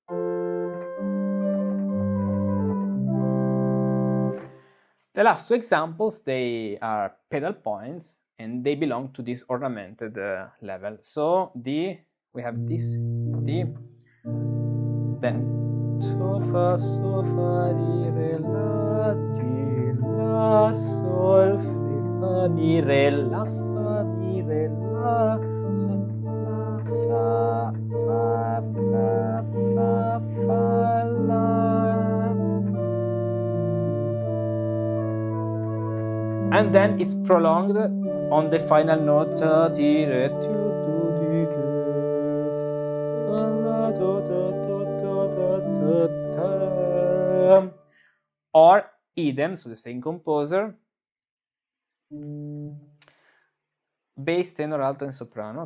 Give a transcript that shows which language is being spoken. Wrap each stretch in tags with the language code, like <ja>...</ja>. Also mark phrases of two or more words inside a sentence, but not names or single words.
<en>The last two examples, they are pedal points and they belong to this ornamented level. So we have this, then so fa, di, re, la, di, la, sol, fa, mi, re, la, fa, mi, re, la, sol, la, fa, fa, fa, fa, fa, la. And then it's prolonged on the final note, di, re, or idem, so the same composer, bass, tenor, alto, and soprano.</en>